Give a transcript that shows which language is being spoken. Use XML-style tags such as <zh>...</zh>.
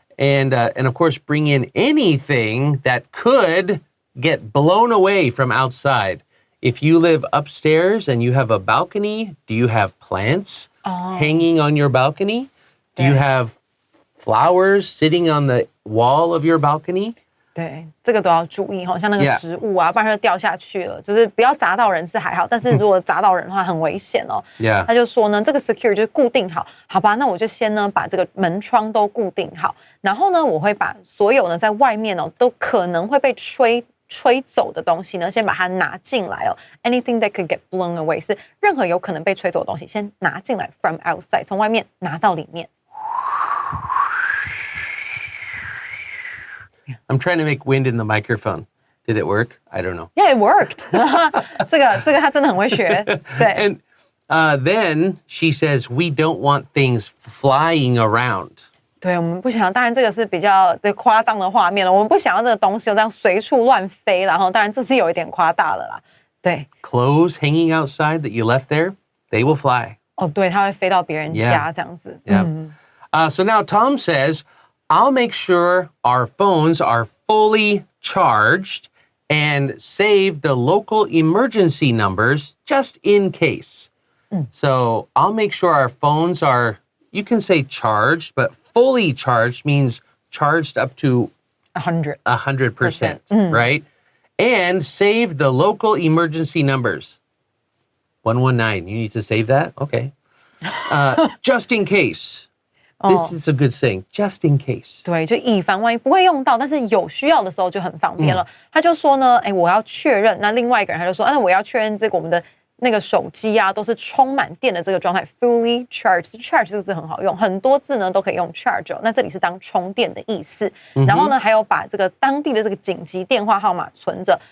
<en>And of course, bring in anything that could get blown away from outside. If you live upstairs and you have a balcony, do you have plants hanging on your balcony? Do you have flowers sitting on the wall of your balcony?</en> <zh>对，这个都要注意哈，像那个</zh> <en>Yeah.</en> <zh>植物啊，不然它就掉下去了。就是不要砸到人是还好，但是如果砸到人的话，很危险哦。</zh> <en>Yeah.</en> <zh>他就说呢，这个 secure 就是固定好，好吧？那我就先呢把这个门窗都固定好，然后呢，我会把所有呢在外面哦都可能会被吹走的东西呢，先把它拿进来哦。</zh> <en>Anything that could get blown away</en> <zh>是任何有可能被吹走的东西，先拿进来</zh> <en>from outside，</en> <zh>从外面拿到里面。</zh> <en>I'm trying to make wind in the microphone. Did it work? I don't know. Yeah, it worked</en> <zh>这个他真的很会学。对。</zh> <en>And then she says, we don't want things flying around.</en> <zh>对，我们不想，当然这个是比较夸张的画面了。我们不想要这个东西就这样随处乱飞，然后当然这是有一点夸大了啦。对，</zh> <en>Clothes hanging outside that you left there, they will fly.</en> <zh>哦，对，它会飞到别人家</zh> <en>Yeah.</en> <zh>这样子。</zh> <en>Yeah. So now Tom says, I'll make sure our phones are fully charged and save the local emergency numbers just in case. So I'll make sure our phones are, you can say charged, but fully charged means charged up to</en> <zh>100。</zh> <en>100%, right? And save the local emergency numbers. 119, you need to save that? Okay. Just in case. This is a good saying, just in case.</en> <zh>对，就以防万一不会用到，但是有需要的时候就很方便了。他就说呢，我要确认。那另外一个人他就说，那我要确认这个我们的那个手机啊，都是充满电的这个状态 ，</zh> <en>fully charged。</en> <zh>charge 这个字很好用，很多字呢都可以用 charge 哦。那这里是当充电的意思。然后呢，还有把这个当地的这个紧急电话号码存着。</zh>